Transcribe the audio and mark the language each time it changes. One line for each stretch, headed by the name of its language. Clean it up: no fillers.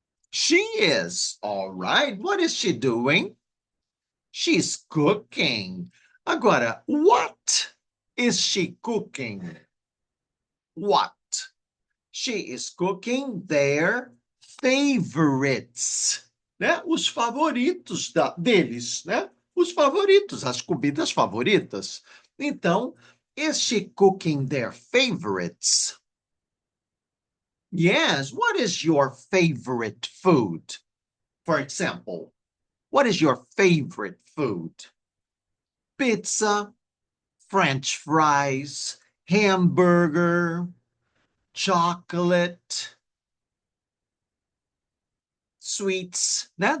English: She is. All right. What is she doing? She's cooking. Agora, what is she cooking? What? She is cooking their favorites, né?
Portuguese: Os favoritos deles, né? Os favoritos, as comidas favoritas.
English: Então, is she cooking their favorites? Yes. What is your favorite food? For example, what is your favorite food? Pizza, French fries, hamburger, chocolate, sweets, né?